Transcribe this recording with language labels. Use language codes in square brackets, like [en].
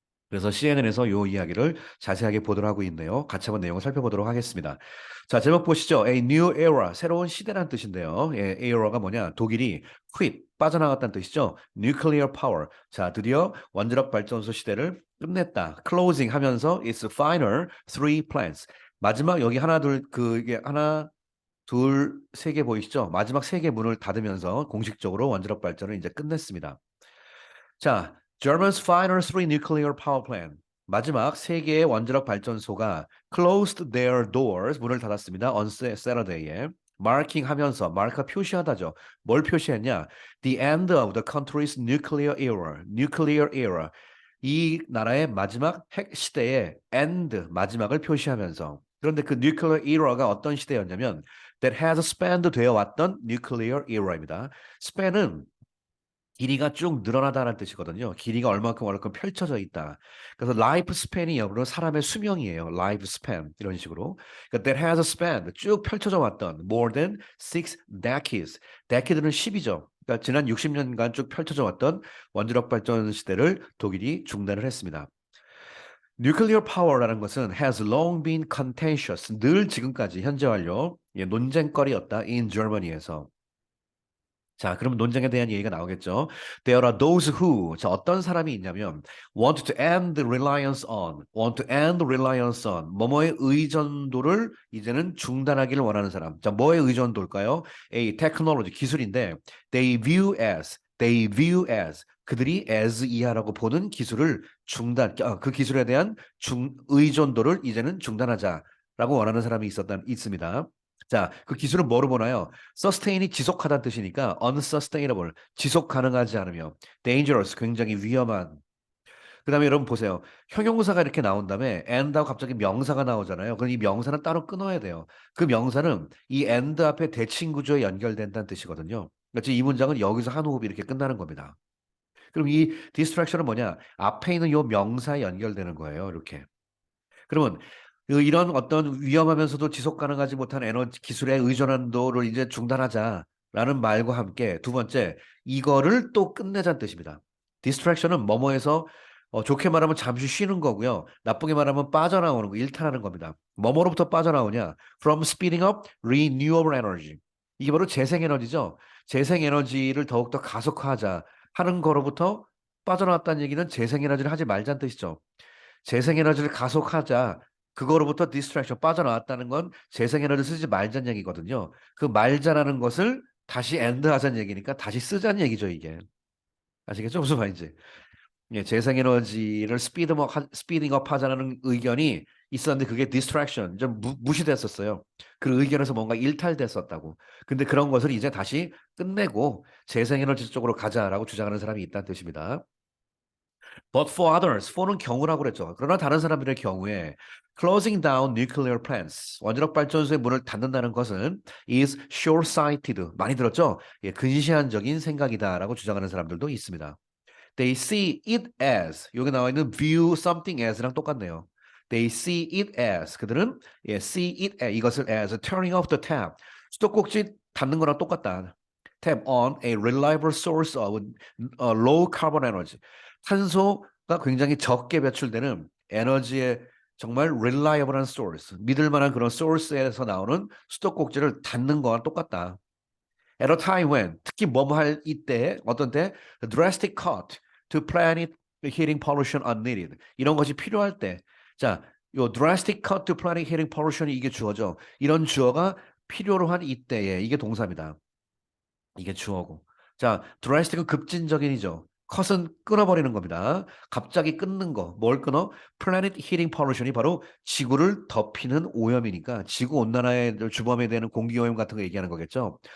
[ko] 그래서 CNN에서 이 이야기를 자세하게 보도록 하고 있네요. 같이 한번 내용을 살펴보도록 하겠습니다. 자, 제목 보시죠. [en] A new era, [ko] 새로운 시대란 뜻인데요. 예, era가 뭐냐? 독일이 quit, 빠져나갔다는 뜻이죠. [en] Nuclear power. [ko] 자, 드디어 원자력 발전소 시대를 끝냈다. [en] closing [ko] 하면서 [en] its final three plants. [ko] 마지막 여기 하나, 둘, 이게 하나, 둘, 세 개 보이시죠? 마지막 세 개 문을 닫으면서 공식적으로 원자력 발전을 이제 끝냈습니다. [en] 자, German's final three nuclear power plant. [ko] 마지막 세 개의 원자력 발전소가 [en] closed their doors, [ko] 문을 닫았습니다. [en] on Saturday에. [ko] marking 하면서, 마크가 표시하다죠. 뭘 표시했냐? [en] The end of the country's nuclear era. nuclear era. [ko] 이 나라의 마지막 핵 시대의 end, 마지막을 표시하면서. [en] 그런데 그 nuclear era가 [ko] 어떤 시대였냐면 [en] that has spanned [ko] 되어 왔던 [en] nuclear era입니다. [ko] span은 길이가 쭉 늘어나다는 뜻이거든요. 길이가 얼마큼 펼쳐져 있다. 그래서 라이프 스팬이 영어로 사람의 수명이에요. 라이프 스팬 이런 식으로. 그러니까 [en] that has spanned [ko] 쭉 펼쳐져 왔던 [en] more than six decades. [ko] decade는 10이죠. 그러니까 지난 60년간 쭉 펼쳐져 왔던 원자력 발전 시대를 독일이 중단을 했습니다. [en] Nuclear power [ko] 라는 것은 [en] has long been contentious. [ko] 늘 지금까지 현재 완료 논쟁거리였다. [en] in Germany에서. [ko] 자, 그럼 논쟁에 대한 얘기가 나오겠죠. [en] There are those who, [ko] 자, 어떤 사람이 있냐면, [en] want to end want to end reliance on, [ko] 뭐뭐의 의존도를 이제는 중단하기를 원하는 사람. 자, 뭐의 의존도일까요? [en] A, technology, [ko] 기술인데, [en] they view as, [ko] 그들이 as 이하라고 보는 기술을 그 기술에 대한 의존도를 이제는 중단하자라고 원하는 사람이 있습니다. 자, 그 기술은 뭐로 보나요? sustain이 지속하다는 뜻이니까 unsustainable, 지속 가능하지 않으며 dangerous, 굉장히 위험한. 그다음에 여러분 보세요. 형용사가 이렇게 나온 다음에 and하고 갑자기 명사가 나오잖아요. 그럼 이 명사는 따로 끊어야 돼요. 그 명사는 이 and 앞에 대칭 구조에 연결된다는 뜻이거든요. 그렇지, 이 문장은 여기서 한 호흡이 이렇게 끝나는 겁니다. 그럼 이 distraction은 뭐냐? 앞에 있는 요 명사에 연결되는 거예요. 이렇게. 그러면 이런 어떤 위험하면서도 지속 가능하지 못한 에너지 기술에 의존한도를 이제 중단하자라는 말과 함께 두 번째, 이거를 또 끝내자는 뜻입니다. 디스트랙션은 뭐뭐에서 좋게 말하면 잠시 쉬는 거고요. 나쁘게 말하면 빠져나오는 거, 일탈하는 겁니다. 뭐뭐로부터 빠져나오냐? [en] From speeding up renewable energy. [ko] 이게 바로 재생에너지죠. 재생에너지를 더욱더 가속화하자 하는 거로부터 빠져나왔다는 얘기는 재생에너지를 하지 말자는 뜻이죠. 재생에너지를 가속하자. 그거로부터 디스트랙션 빠져나왔다는 건 재생에너지 쓰지 말자는 얘기거든요. 그 말자라는 것을 다시 엔드 하자는 얘기니까 다시 쓰자는 얘기죠, 이게. 아시겠죠? 무슨 말인지. 예, 재생에너지를 스피딩업 하자는 의견이 있었는데 그게 디스트랙션, 좀 무시됐었어요. 그 의견에서 뭔가 일탈됐었다고. 근데 그런 것을 이제 다시 끝내고 재생에너지 쪽으로 가자라고 주장하는 사람이 있다는 뜻입니다. [en] But for others, for는 [ko] 경우라고 그랬죠. 그러나 다른 사람들의 경우에 [en] closing down nuclear plants, [ko] 원자력 발전소의 문을 닫는다는 것은 [en] is short-sighted, [ko] 많이 들었죠? 예, 근시안적인 생각이다라고 주장하는 사람들도 있습니다. [en] They see it as, [ko] 여기 나와 있는 [en] view something as랑 [ko] 똑같네요. [en] They see it as, [ko] 그들은 [en] see it as, [ko] 이것을 [en] as turning off the tap, [ko] 수도꼭지 닫는 거랑 똑같다. [en] Tap on a reliable source of low carbon energy. [ko] 탄소가 굉장히 적게 배출되는 에너지의 정말 reliable한 source, 믿을 만한 그런 source에서 나오는 수도꼭지를 닫는 거와 똑같다. [en] At a time when, [ko] 특히 뭐뭐 할 이때, 어떤 때, [en] drastic cut to planet heating pollution unneeded. [ko] 이런 것이 필요할 때. [en] 자, 요 drastic cut to planet heating pollution이 [ko] 이게 주어죠. 이런 주어가 필요로 한 이때에, 이게 동사입니다. 이게 주어고. 자, drastic은 급진적인이죠. 컷은 끊어버리는 겁니다. 갑자기 끊는 거. 뭘 끊어? Planet Heating Pollution이 바로 지구를 덮이는 오염이니까 지구온난화에 주범이 되는 공기오염 같은 거 얘기하는 거겠죠.